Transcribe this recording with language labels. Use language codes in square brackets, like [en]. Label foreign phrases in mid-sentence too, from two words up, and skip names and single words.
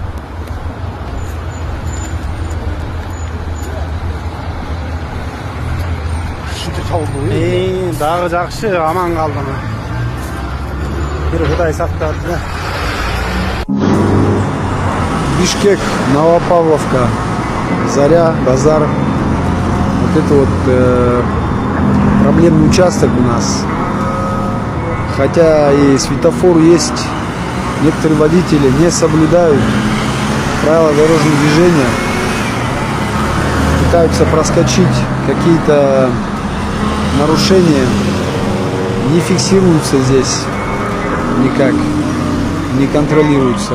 [ky] Дагы жакшы аман калдым. Бир Кудай сактады да. Бишкек, Новопавловка, Заря, Базар. [ru] Вот это вот проблемный участок у нас. Хотя и светофор есть, некоторые водители не соблюдают правила дорожного движения, пытаются проскочить какие-то нарушения, не фиксируются здесь никак, не контролируются.